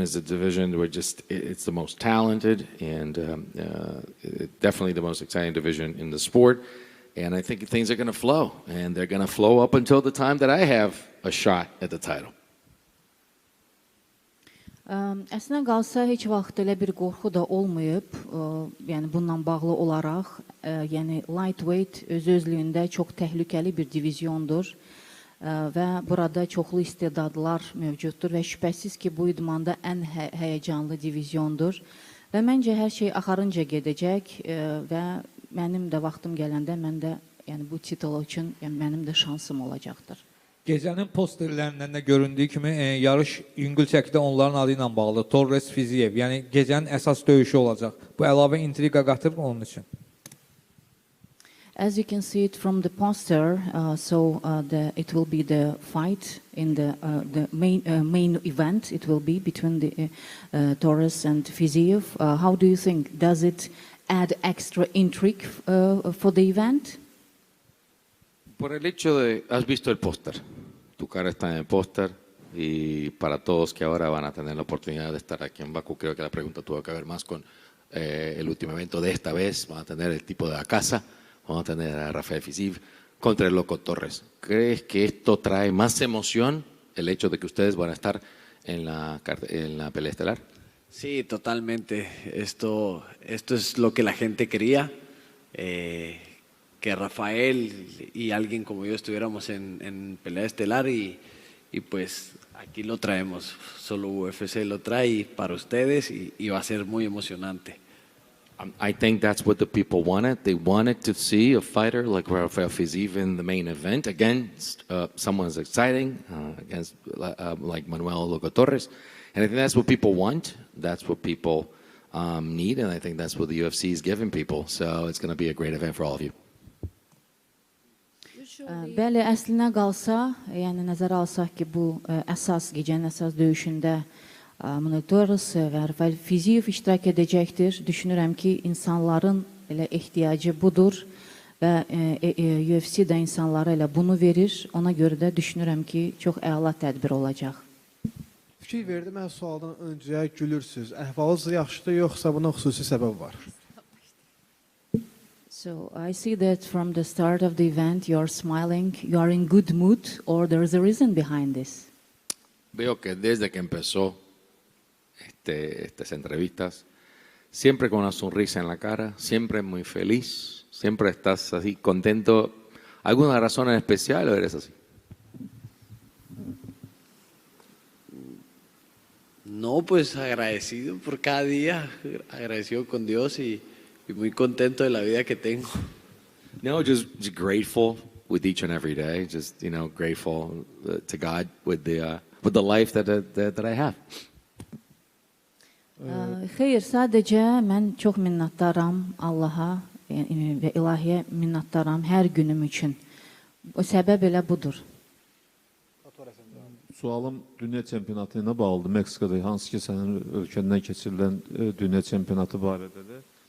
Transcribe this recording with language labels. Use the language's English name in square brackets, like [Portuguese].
[English] It's a division where it's the most talented and definitely the most exciting division in the sport. And I think things are going to flow, and they're going to flow up until the time that I have a shot at the title. [Azerbaijani] Əslində qalsa heç vaxt elə bir qorxu da olmayıb, yəni bununla bağlı olaraq, yəni lightweight öz-özlüyündə çox təhlükəli bir divizyondur. və burada çoxlu istedadlar mövcuddur və şübhəsiz ki, bu idmanda ən həyəcanlı diviziondur və məncə hər şey axarınca gedəcək və mənim də vaxtım gələndə mən də yəni bu titul üçün mənim də şansım olacaqdır. Gecənin posterlərindən də göründüyü kimi yarış yüngül çəkidə onların adı ilə bağlı. Torres Fiziev, yəni gecənin əsas döyüşü olacaq. Bu əlavə intriqa qatır mı onun üçün? [English] As you can see it from the poster, it will be the fight in the main event. It will be between the Torres and Fiziev. How do you think? Does it add extra intrigue for the event? [Spanish] Por el hecho de, has visto el póster, tu cara está en el póster y para todos que ahora van a tener la oportunidad de estar aquí en Bakú, creo que la pregunta tuvo que ver más con el último evento de esta vez, van a tener el tipo de la casa. Vamos a tener a Rafael Fiziev contra el Loco Torres. ¿Crees que esto trae más emoción, el hecho de que ustedes van a estar en la pelea estelar? Sí, totalmente. Esto es lo que la gente quería, que Rafael y alguien como yo estuviéramos en pelea estelar y pues aquí lo traemos. Solo UFC lo trae para ustedes y va a ser muy emocionante. [English] I think that's what the people wanted. They wanted to see a fighter like Rafael Fiziev in the main event against someone as exciting, against like Manuel Loco Torres. And I think that's what people want. That's what people need. And I think that's what the UFC is giving people. So it's going to be a great event for all of you. [Azerbaijani] Bəli, əslinə qalsa, yəni nəzərə alsaq ki, bu gecənin əsas döyüşündə Manuel Torres və Rafael Fiziev iştirak edəcəkdir. Düşünürəm ki, insanların elə ehtiyacı budur və UFC də insanlara elə bunu verir. Ona görə də düşünürəm ki, çox əla tədbir olacaq. Fikir verdim, mən sualdan öncə gülürsünüz. Əhvalınız yaxşıdır, yoxsa buna xüsusi səbəb var? [English] So I see that from the start of the event you are smiling, you are in good mood, or there is a reason behind this? [Spanish] Veo que desde que empezó estas entrevistas, siempre con una sonrisa en la cara, siempre muy feliz, siempre estás así contento. ¿Alguna razón en especial o eres así? No, pues agradecido por cada día, agradecido con Dios y muy contento de la vida que tengo. [English] No, just grateful with each and every day. Just, grateful to God with the life that I have. [Azerbaijani] Xeyr, sadəcə mən çox minnətdaram Allaha və ilahiyə minnətdaram hər günüm üçün. O səbəb elə budur. Sualım dünya çempionatı ilə bağlıdır. Meksikada hansı ki sənin ölkəndən keçirilən dünya çempionatı barədədir.